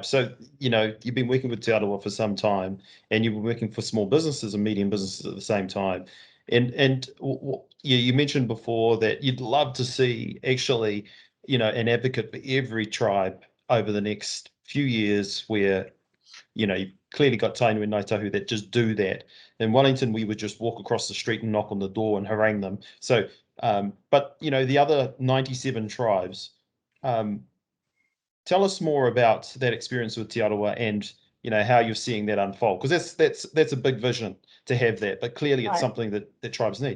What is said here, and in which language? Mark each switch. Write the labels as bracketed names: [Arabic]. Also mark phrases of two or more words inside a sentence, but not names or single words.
[English] So, you've been working with Te Arawa for some time, and you've been working for small businesses and medium businesses at the same time. And you mentioned before that you'd love to see actually, an advocate for every tribe over the next few years where, you've clearly got tainu and ngāi tahu that just do that. In Wellington, we would just walk across the street and knock on the door and harangue them. So, but, the other 97 tribes, tell us more about that experience with Te Arawa and how you're seeing that unfold, because that's a big vision to have that, but clearly it's something that tribes need.